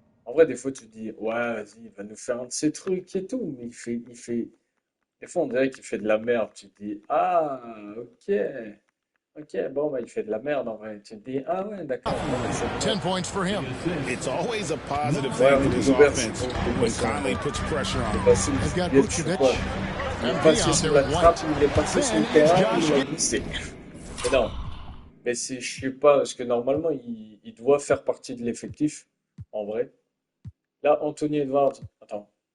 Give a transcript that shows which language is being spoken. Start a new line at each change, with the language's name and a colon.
French: En vrai, des fois, tu te dis, ouais, vas-y, il va nous faire un de ces trucs et tout. Mais il fait... Des fois, on dirait qu'il fait de la merde. Tu te dis, ah, ok. Ok, bon, bah, il fait de la merde en vrai. Tu te dis, ah ouais, d'accord.
English: 10 points for him. It's always a positive thing for this offense when Conley puts pressure on him. They've got Vucevic.
French: Il est passé sur la trappe, il est passé sur le terrain, il a glissé. Mais non. Mais c'est, je sais pas, parce que normalement, il doit faire partie de l'effectif, en vrai. Là, Anthony Edwards, attends.